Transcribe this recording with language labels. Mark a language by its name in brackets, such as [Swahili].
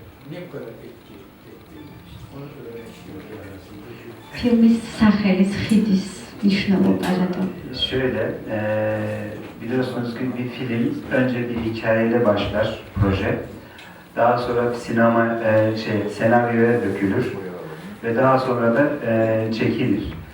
[Turkish] Niye bu kadar etki etti? Onu öğrenmek istiyorum. [Georgian] ფილმის სახელის ხიდის მნიშვნელობა რატომ? [Turkish] Şöyle, biliyorsunuz ki bir film önce bir hikayeyle başlar proje. Daha sonra senaryoya dökülür ve daha sonra da çekilir.